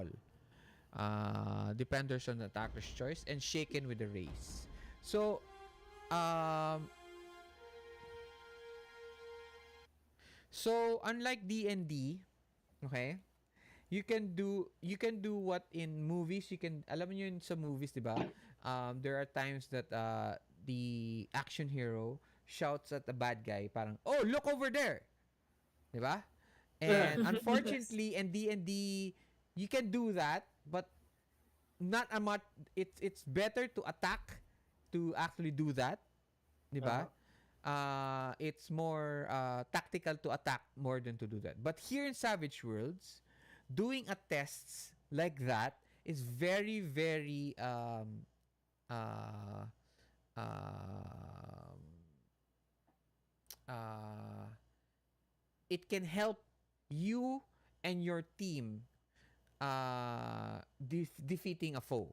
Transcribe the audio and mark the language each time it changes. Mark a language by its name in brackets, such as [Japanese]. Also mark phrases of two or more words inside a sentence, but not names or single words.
[English] Dependers on the attacker's choice and shaken with a raise. So, unlike D&D, okay, you can do what in movies you can. [Filipino] Alam niyo yun sa movies, di ba? [English] There are times that the action hero shouts at the bad guy, parang, "Oh, look over there," [Filipino] di ba? [English] And unfortunately, in D&D, you can do that, but not a much. It's better to attack to actually do that, [Filipino] di ba? [English] It's more tactical to attack more than to do that. But here in Savage Worlds, doing a tests like that is very, very uh, um, uh, it can help you and your team defeating a foe.